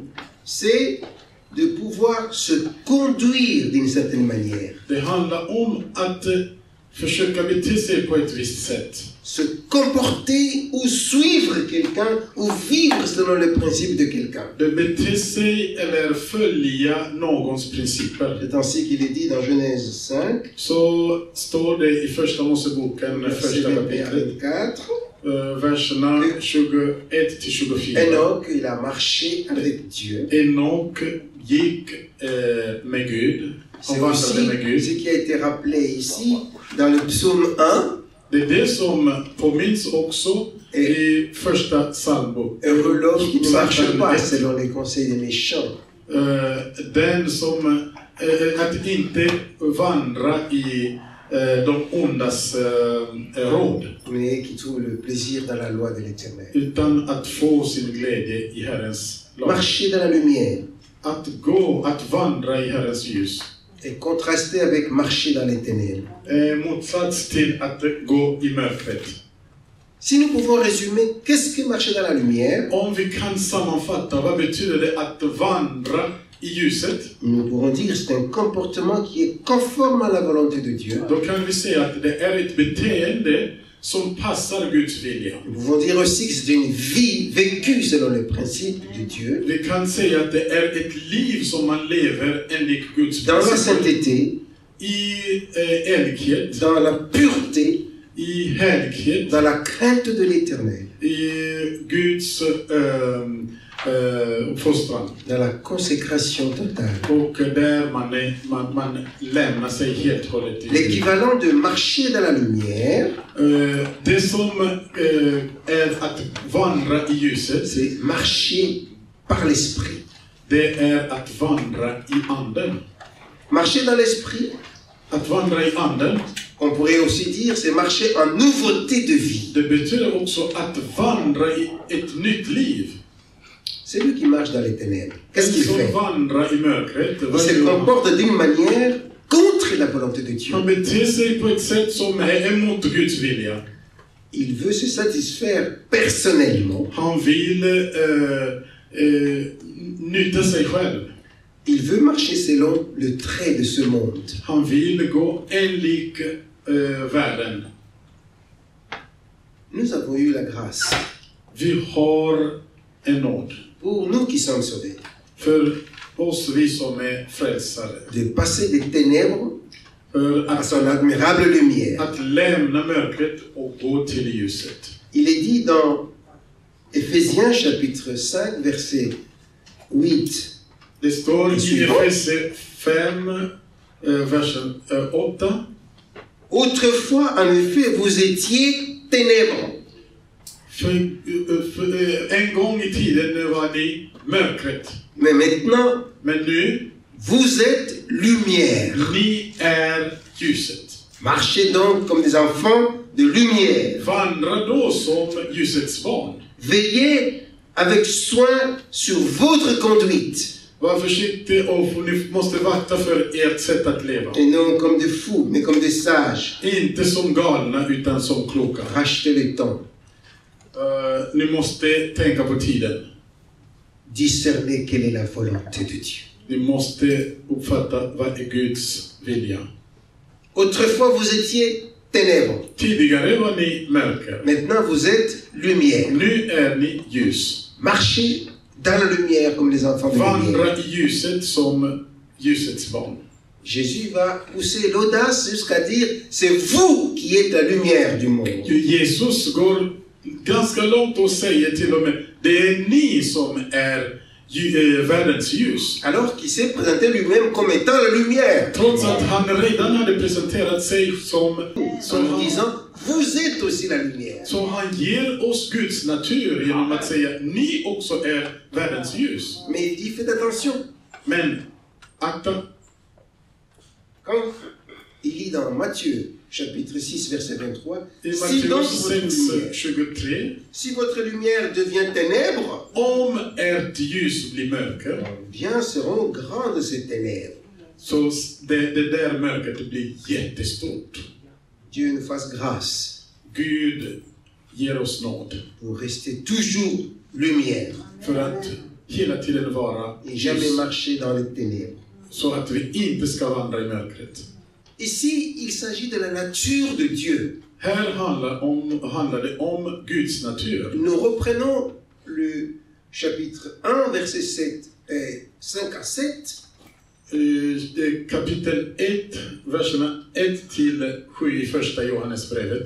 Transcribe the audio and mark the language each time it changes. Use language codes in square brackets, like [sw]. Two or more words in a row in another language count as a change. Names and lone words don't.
[fr] c'est de pouvoir se conduire d'une certaine manière, [sv] det handlar om att försöka bete sig på ett visst sätt. [fr] se comporter ou suivre quelqu'un ou vivre selon les principes de quelqu'un. [sv] Det bete sig eller följa någons principer. [fr] C'est ainsi qu'il est dit dans Genèse 5, [sv] Så står det i första Moseboken, [fr] verset [sv] första 21 kapitlet, 24. verserna 21 till 24. [fr] Enoch, il a marché avec Dieu. [sv] Enok gick med Gud. Han [fr] C'est [sv] vandrade [fr] aussi [sv] med Gud. [fr] ce qui a été rappelé ici dans le psaume 1. [sv] Det är det som påminns också i första psalmbok. [fr] Heureux l'homme qui ne marche [sv] Psalmen [fr] pas 1. selon les conseils des méchants, [sv] Den som att inte vandra i de ondas råd, [fr] mais qui trouve le plaisir dans la loi de l'Éternel. [sv] utan att få sin glädje i Herrens lag. [fr] Marcher dans la lumière [sv] Att vandra i Herrens ljus [fr] est contrasté avec marcher dans les ténèbres. [sv] motsats till att gå i mörkret. [fr] Si nous pouvons résumer, qu'est-ce que marcher dans la lumière? [sv] Om vi kan sammanfatta, vad betyder det att vandra i ljuset? [fr] Nous pourrons dire que c'est un comportement qui est conforme à la volonté de Dieu. [sv] Då kan vi säga att det är ett beteende som passar Guds vilja. [fr] Nous pouvons dire aussi que c'est une vie vécue selon les principes de Dieu, [sv] Vi kan säga att det är ett liv som man lever enligt Guds [fr] dans la [sv] principer. [fr] sainteté, [sv] I älghet, [fr] dans la pureté, [sv] i helghet, [fr] dans la crainte de l'Éternel, [sv] i Guds fostran. [fr] dans la consécration totale. [sv] Och där man lämnar sig helt och hållet till Gud. [fr] L'équivalent de marcher dans la lumière, [sv] Det som är att vandra i ljuset, [fr] c'est marcher par l'esprit. [sv] det är att vandra i anden. [fr] Marcher dans l'esprit, [sv] Att vandra i anden, [fr] on pourrait aussi dire, c'est marcher en nouveauté de vie. [sv] det betyder också att vandra i ett nytt liv. [fr] Celui qui marche dans les ténèbres, qu'est-ce qu'il [sv] Som [fr] fait? [sv] vandrar i mörkret, [fr] Il [sv] vad [fr] se [sv] gör han? [fr] comporte d'une manière contre la volonté de Dieu. [sv] Han beter sig på ett sätt som är emot Guds vilja. [fr] Il veut se satisfaire personnellement. [sv] Han vill nytta sig själv. [fr] Il veut marcher selon le trait de ce monde. [sv] Han vill gå enligt världen. [fr] Nous avons eu la grâce, [sv] Vi har en nåd. [fr] pour nous qui sommes sauvés, [sv] För oss, vi som är frälsare. [fr] de passer des ténèbres [sv] För [fr] à son admirable lumière. [sv] att lämna mörkret och gå till ljuset. [fr] Il est dit dans Éphésiens chapitre 5, verset 8. [sv] Det står i [fr] Suivant. [sv] Efese 5, versen 8. [fr] Autrefois, en effet, vous étiez ténèbres, [sv] En gång i tiden var ni mörkret. [fr] mais maintenant, [sv] Men nu, [fr] vous êtes lumière. [sv] ni är ljuset. [fr] Marchez donc comme des enfants de lumière. [sv] Vandra då som ljusets barn. [fr] Veillez avec soin sur votre conduite, [sv] Var försiktig och ni måste vakta för ert sätt att leva. [fr] et non comme des fous, mais comme des sages. [sv] Inte som galna utan som kloka. [fr] Rachetez le temps. [sv] Ni måste tänka på tiden. [fr] Discernez quelle est la volonté de Dieu. [sv] Ni måste uppfatta vad är Guds vilja. [fr] Autrefois, vous étiez ténèbres. [sv] Tidigare var ni mörker. [fr] Maintenant, vous êtes lumière. [sv] Nu är ni ljus. [fr] Marchez dans la lumière comme les enfants de lumière. [sv] Vandra i ljuset som ljusets barn. [fr] Jésus va pousser l'audace jusqu'à dire, c'est vous qui êtes la lumière du monde. [sv] Jesus går ganska långt och säger till och med, det är ni som är världens ljus. [fr] Alors qu'il s'est présenté lui-même comme étant la lumière. [sv] Trots att han redan hade presenterat sig som [fr] en nous disant, vous êtes aussi la lumière. [sv] Så han ger oss Guds natur genom att säga, ni också är världens ljus. [fr] Mais il dit, faites attention. [sv] Men akta, [fr] Quand il lit dans Matthieu, chapitre 6, verset 23, [sv] i [fr] si, donc Matteus votre 6, lumière, 23, si votre lumière devient ténèbre, [sv] om ert ljus blir mörker, [fr] bien seront grandes ces ténèbres. [sv] så det där mörkret blir jättestort. [fr] Dieu nous fasse grâce [sv] Gud ger oss nåd [fr] pour rester toujours lumière [sv] för att hela tiden vara [fr] et jamais [sv] ljus, [fr] marcher dans les ténèbres. [sv] så att vi inte ska vandra i mörkret. [fr] Ici, il s'agit de la nature de Dieu. [sv] Här handlar det om Guds natur. [fr] Nous reprenons le chapitre 1, verset 5 à 7. [sv] Kapitel 1, verserna 1-7 i första Johannesbrevet.